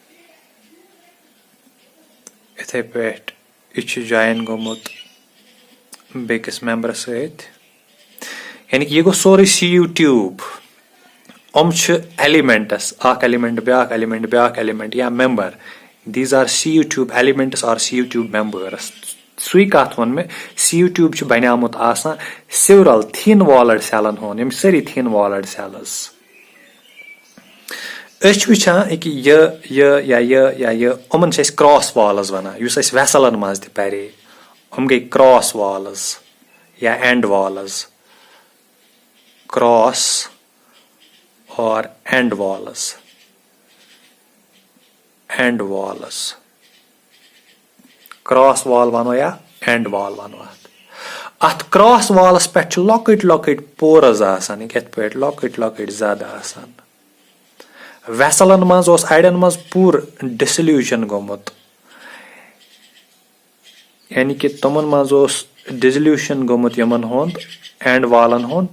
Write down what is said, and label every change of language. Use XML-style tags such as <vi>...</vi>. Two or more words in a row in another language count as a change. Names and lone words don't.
<ks>یِتھے پٲٹھۍ یہِ چھُ جوین گوٚمُت بیٚکِس میمبرس سۭتۍ. یعنی کہِ یہِ گوٚو سورُے</ks> <en>sieve tube.</en> <ks>یِم چھِ ایلیمنٹس, اکھ ایلیمنٹ بیاکھ ایلیمنٹ بیاکھ ایلیمنٹ یا میمبر.</ks> <en>these are sieve tube elements or sieve tube members.</en> <ks>سُے کتھ ووٚن مےٚ,</ks> <en>sieve tube</en> <ks>چھُ بنیومُت آسان</ks> <en>several thin walled cells</en> <ks>ہُنٛد, یِم سٲری</ks> <en>thin walled cells.</en> <ks>أسۍ چھِ وٕچھان یہِ یِمن چھِ أسۍ</ks> <en>cross walls</en> <ks>ونان, یُس أسۍ ویسلن منٛز تہِ پرے. یِم گٔے</ks> <en>cross walls</en> <ks>یا</ks> <en>end walls. cross or end walls. cross wall</en> <ks>ونو یا</ks> <en>end wall</en> <ks>ونو. اتھ</ks> <en>cross walls</en> <ks>پٮ۪ٹھ چھِ لۄکٕٹۍ لۄکٕٹۍ پورز آسان, یِتھ پٲٹھۍ لۄکٕٹۍ لۄکٕٹۍ زد آسان. ویسلن منٛز اوس اڑٮ۪ن منٛز پوٗرٕ ڈِسلیوٗجن گوٚمُت. یعنی کہِ تِمن منٛز اوس ڈِسلیوٗشن گوٚمُت یِمن ہُنٛد</ks> <en>end walls</en> <ks>ہُنٛد.</ks>